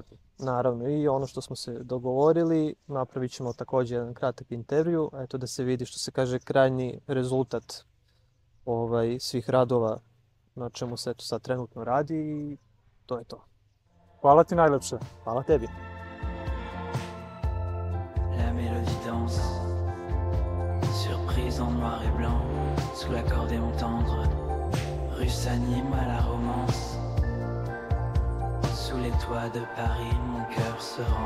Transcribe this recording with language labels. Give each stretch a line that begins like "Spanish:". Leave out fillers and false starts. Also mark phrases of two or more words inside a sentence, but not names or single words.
Croatian: Naravno i ono što smo se dogovorili, napravit ćemo također jedan kratak intervju, eto da se vidi što se kaže krajnji rezultat svih radova na čemu se eto sad trenutno radi i to je to.
Serbian: Hvala ti najlepše. Hvala tebi.
French: La mélodie danse, surprise en noir et blanc, sous l'accordéon tendre, rue s'anime à la romance. Sous les toits de Paris, mon cœur se rend.